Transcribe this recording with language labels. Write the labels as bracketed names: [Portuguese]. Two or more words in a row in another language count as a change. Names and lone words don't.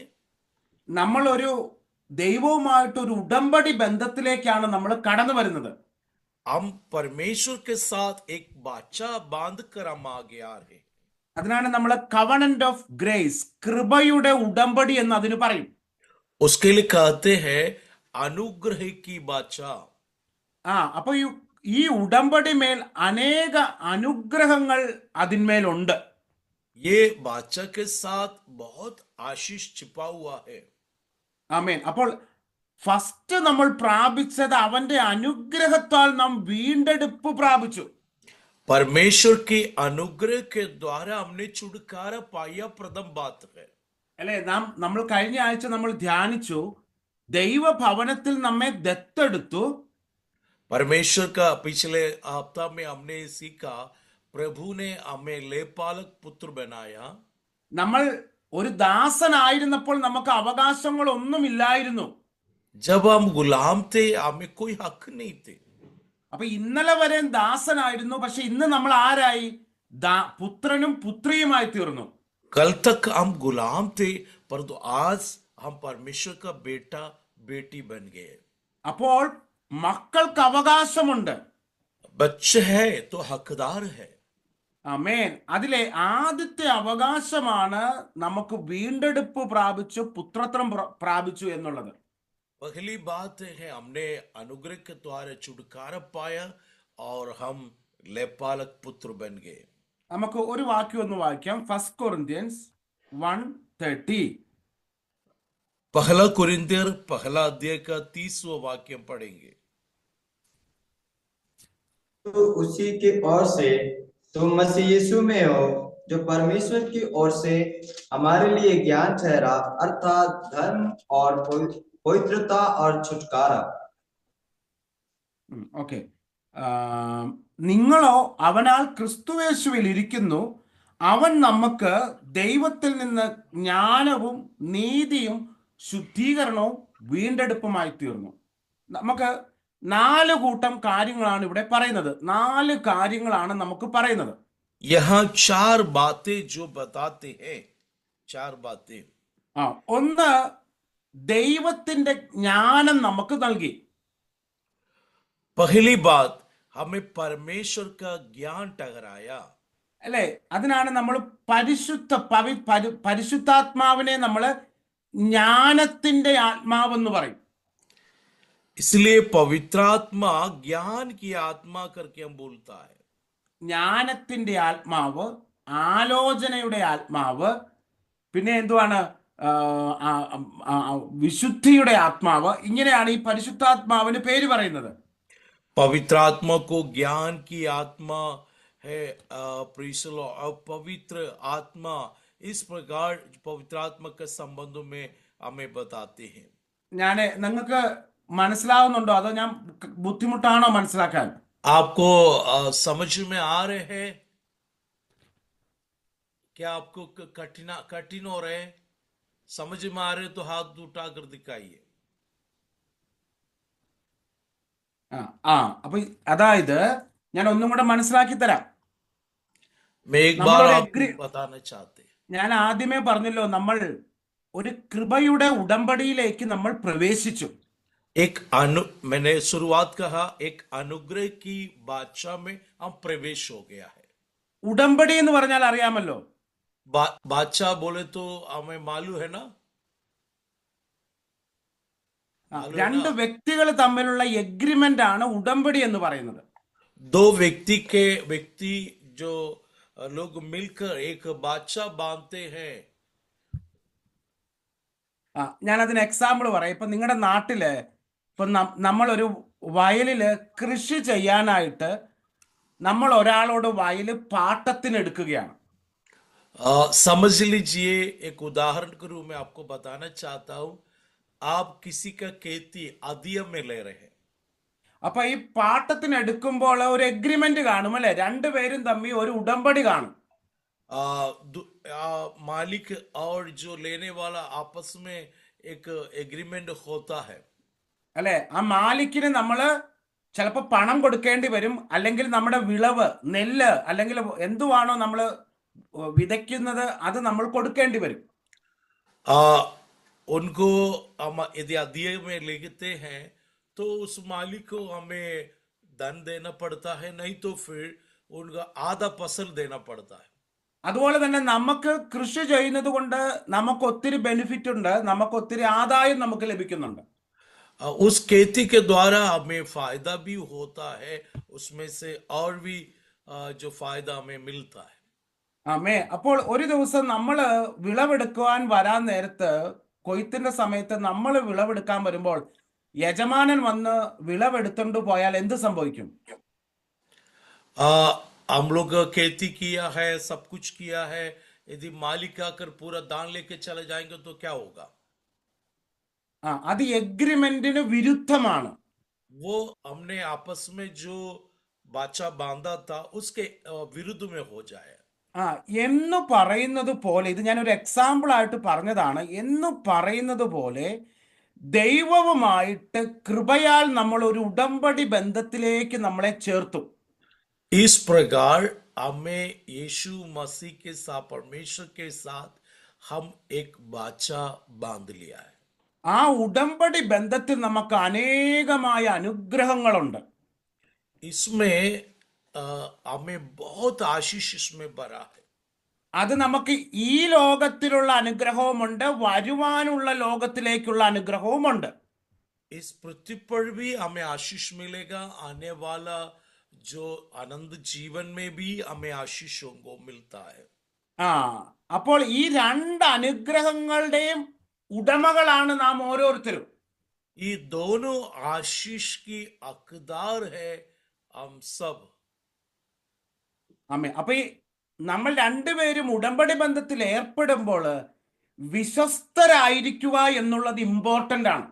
[Malayalam] നമ്മൾ ഒരു ദൈവവുമായിട്ട് ഒരു ഉടമ്പടി ബന്ധത്തിലേക്കാണ് നമ്മൾ കടന്നു വരുന്നത്. [Hindi] हम परमेश्वर के साथ एक वाचा बांध कर हम आगे आ रहे हैं। [Malayalam] അതിനാണ് നമ്മൾ [English] covenant of grace, [Malayalam] കൃപയുടെ ഉടമ്പടി എന്ന് അതിന് പറയും. [Hindi] उसके लिए कहते हैं अनुग्रह की वाचा। [Malayalam] അപ്പൊ ഈ ഉടമ്പടി മേൽ അനേക അനുഗ്രഹങ്ങൾ അതിന്മേലുണ്ട്. [Hindi] ये वाचा के साथ बहुत आशीष छिपा हुआ है। [Malayalam] ആമേൻ. അപ്പോൾ ഫസ്റ്റ് നമ്മൾ പ്രാപിച്ചത് അവന്റെ അനുഗ്രഹത്താൽ നാം വീണ്ടെടുപ്പ് പ്രാപിച്ചു. [Hindi] परमेश्वर के अनुग्रह के द्वारा हमने छुटकारा पाया, प्रथम बात है। [Malayalam] അല്ലെ, നമ്മൾ കഴിഞ്ഞ ആഴ്ച നമ്മൾ ധ്യാനിച്ചു, ദൈവഭവനത്തിൽ നമ്മെ ദത്തെടുത്തു. [Hindi] परमेश्वर का पिछले हफ्ता में हमने सीखा, प्रभु ने हमें लेपालक पुत्र बनाया। [Malayalam] നമ്മൾ ഒരു ദാസനായിരുന്നപ്പോൾ നമുക്ക് അവകാശങ്ങളൊന്നും ഇല്ലായിരുന്നു. [Hindi] जब हम गुलाम थे हमें कोई हक नहीं थे। [Malayalam] അപ്പൊ ഇന്നലെ വരെ ദാസനായിരുന്നു, പക്ഷെ ഇന്ന് നമ്മൾ ആരായി? പുത്രനും പുത്രിയുമായി തീർന്നു. [Hindi] कल तक हम गुलाम थे परंतु आज हम परमेश्वर का बेटा बेटी बन गए। [Malayalam] അപ്പോൾ മക്കൾക്ക് അവകാശമുണ്ട്. [Hindi] बच्चे है तो हकदार है। [Malayalam] ആമേൻ. അതിലെ ആദ്യത്തെ അവകാശമാണ് നമുക്ക് വീണ്ടെടുപ്പ് പ്രാപിച്ചു, പുത്രത്വം പ്രാപിച്ചു എന്നുള്ളത്. [Hindi] पहली बात है हमने अनुग्रह के द्वारा छुटकारा पाया और हम लेपालक पुत्र बन गए। [Malayalam] നമുക്ക് ഒരു വാക്യം ഒന്ന് വായിക്കാം. 1 കൊരിന്ത്യൻസ് 1:30. [Hindi] पहला कुरिन्थियर पहला अध्याय का 30वां वाक्य पढ़ेंगे। तो उसी की ओर से तुम मसीह यीशु में हो, जो परमेश्वर की ओर से हमारे लिए ज्ञान ठहरा, अर्थात धर्म और पवित्रता और छुटकारा। [Malayalam] ഓക്കെ. നിങ്ങളോ അവനാൽ ക്രിസ്തുയേശുവിൽ ഇരിക്കുന്നു, അവൻ നമുക്ക് ദൈവത്തിൽ നിന്ന് ജ്ഞാനവും നീതിയും ശുദ്ധീകരണവും വീണ്ടെടുപ്പുമായി തീർന്നു. നമുക്ക് 4 കൂട്ടം കാര്യങ്ങളാണ് ഇവിടെ പറയുന്നത്. 4 കാര്യങ്ങളാണ് നമുക്ക് പറയുന്നത്. [Hindi] यहाँ 4 बातें जो बताते हैं, 4 बातें। [Malayalam] ഒന്ന്, ദൈവത്തിന്റെ ജ്ഞാനം നമുക്ക് നൽകി. [Hindi] पहली बात, हमें परमेश्वर का ज्ञान ठहराया। [Malayalam] അല്ലെ, അതിനാണ് നമ്മൾ പരിശുദ്ധാത്മാവിനെ നമ്മൾ ജ്ഞാനത്തിന്റെ ആത്മാവെന്ന് പറയും. [Hindi] इसलिए पवित्रात्मा ज्ञान की आत्मा करके हम बोलता है। [Malayalam] ജ്ഞാനത്തിന്റെ ആത്മാവ്, ആലോചനയുടെ ആത്മാവ്, പിന്നെ എന്തുവാണ്, വിശുദ്ധിയുടെ ആത്മാവ്. ഇങ്ങനെയാണ് ഈ പരിശുദ്ധാത്മാവിന് പേര് പറയുന്നത്. [Hindi] पवित्रात्मा को ज्ञान की आत्मा है, पवित्र आत्मा, इस प्रकार पवित्र आत्मा के संबंधों में हमें बताते हैं। [Malayalam] നിങ്ങൾക്ക് മനസ്സിലാവുന്നുണ്ടോ, അതോ ഞാൻ ബുദ്ധിമുട്ടാണോ മനസ്സിലാക്കാൻ? [Hindi] आपको समझ में आ रहे हैं? क्या आपको कठिन हो रहे हैं? समझ में आ रहे तो हाथ उठाकर दिखाइए। [Malayalam] അപ്പൊ അതായത് ഞാൻ ഒന്നും കൂടെ മനസ്സിലാക്കി തരാം. [Hindi] मैं एक बार आपको बताना चाहते हैं। [Malayalam] ഞാൻ ആദ്യമേ പറഞ്ഞല്ലോ, നമ്മൾ ഒരു കൃപയുടെ ഉടമ്പടിയിലേക്ക് നമ്മൾ പ്രവേശിച്ചു. [Hindi] मैंने शुरुआत कहा, एक अनुग्रह की बादशाह में हम प्रवेश हो गया है। [Malayalam] ഉടമ്പടി എന്ന് പറഞ്ഞാൽ അറിയാമല്ലോ. [Hindi] बादशाह बोले तो हमें मालूम है ना। [Malayalam] 2 വ്യക്തികൾ തമ്മിലുള്ള എഗ്രിമെന്റ് ആണ് ഉടമ്പടി എന്ന് പറയുന്നത്. [Hindi] दो व्यक्ति जो लोग मिलकर एक बादशाह बांधते हैं। [Malayalam] ഞാൻ അതിന് എക്സാമ്പിൾ പറയാം. ഇപ്പൊ നിങ്ങളുടെ നാട്ടില് ഇപ്പൊ നമ്മളൊരു വയലില് കൃഷി ചെയ്യാനായിട്ട് നമ്മൾ ഒരാളോട് വയല് പാട്ടത്തിന് എടുക്കുകയാണ്. [Hindi] समझ लीजिए, एक उदाहरण के रूप में आपको बताना चाहता हूं, आप किसी का खेती अधिया में ले रहे हैं। [Malayalam] അപ്പൊ ഈ പാട്ടത്തിന് എടുക്കുമ്പോൾ ഒരു എഗ്രിമെന്റ് കാണും, അല്ലെ? 2 പേരും തമ്മിൽ ഒരു ഉടമ്പടി കാണും. [Hindi] मालिक और जो लेने वाला आपस में एक एग्रीमेंट होता है, [Malayalam] അല്ലെ? ആ മാലിക്കിന് നമ്മള് ചിലപ്പോ പണം കൊടുക്കേണ്ടി വരും, അല്ലെങ്കിൽ നമ്മുടെ വിളവ്, നെല്ല് അല്ലെങ്കിൽ എന്തുവാണോ നമ്മൾ വിതയ്ക്കുന്നത് അത് നമ്മൾ കൊടുക്കേണ്ടി വരും. [Hindi] उनको यदि अधिया में लेते हैं तो उस मालिक को हमें धन देना पड़ता है, नहीं तो फिर उनका आधा फसल देना पड़ता है। [Malayalam] അതുപോലെ തന്നെ നമുക്ക് കൃഷി ചെയ്യുന്നത് കൊണ്ട് നമുക്ക് ഒത്തിരി ബെനിഫിറ്റ് ഉണ്ട്, നമുക്ക് ഒത്തിരി ആദായം നമുക്ക് ലഭിക്കുന്നുണ്ട്. [Hindi] उस खेती के द्वारा हमें फायदा भी होता है, उसमें से और भी जो फायदा हमें मिलता है। [Malayalam] അപ്പോൾ ഒരു ദിവസം നമ്മൾ വിളവെടുക്കുവാൻ വരാൻ നേരത്ത്, കൊയ്ത്തിന്റെ സമയത്ത് നമ്മൾ വിളവെടുക്കാൻ വരുമ്പോൾ യജമാനൻ വന്ന് വിളവെടുത്തോണ്ട് പോയാൽ എന്ത് സംഭവിക്കും? [Hindi] हम लोग खेती किया है, सब कुछ किया है, यदि मालिक आकर पूरा दान लेके चले जाएंगे तो क्या होगा? [Malayalam] അത് എഗ്രിമെന്റിന് വിരുദ്ധമാണ്. [Hindi] वो हमने आपस में जो बाचा बांधा था उसके विरुद्ध में हो जाए। [Malayalam] എന്ന് പറയുന്നത് പോലെ, ഇത് ഞാൻ ഒരു എക്സാമ്പിൾ ആയിട്ട് പറഞ്ഞതാണ്. എന്ന് പറയുന്നത് പോലെ ദൈവവുമായിട്ട് കൃപയാൽ നമ്മൾ ഒരു ഉടമ്പടി ബന്ധത്തിലേക്ക് നമ്മളെ ചേർത്തു. [Hindi] इस प्रकार हमें यीशु मसीह के साथ, परमेश्वर के साथ हम एक बाचा बांध लिया है। [Malayalam] ആ ഉടമ്പടി ബന്ധത്തിൽ നമുക്ക് അനേകമായ അനുഗ്രഹങ്ങളുണ്ട്. [Hindi] इसमें हमें बहुत आशीष इसमें भरा है। [Malayalam] അത് നമുക്ക് ഈ ലോകത്തിലുള്ള അനുഗ്രഹവുമുണ്ട്, വരുവാനുള്ള ലോകത്തിലേക്കുള്ള അനുഗ്രഹവുമുണ്ട്. [Hindi] इस पृथ्वी पर भी हमें आशीष मिलेगा, आने वाला जो आनंद जीवन में भी हमें आशीषों को मिलता है। [Malayalam] ആ അപ്പോൾ ഈ രണ്ട് അനുഗ്രഹങ്ങളുടെയും ഉടമകളാണ് നാം ഓരോരുത്തരും. [Hindi] ये दोनों आशीष की हकदार है हम सब। [Malayalam] ആമേൻ. അപ്പൊ ഈ നമ്മൾ രണ്ടുപേരും ഉടമ്പടി ബന്ധത്തിൽ ഏർപ്പെടുമ്പോൾ വിശ്വസ്തരായിരിക്കുക എന്നുള്ളത് ഇമ്പോർട്ടന്റ് ആണ്.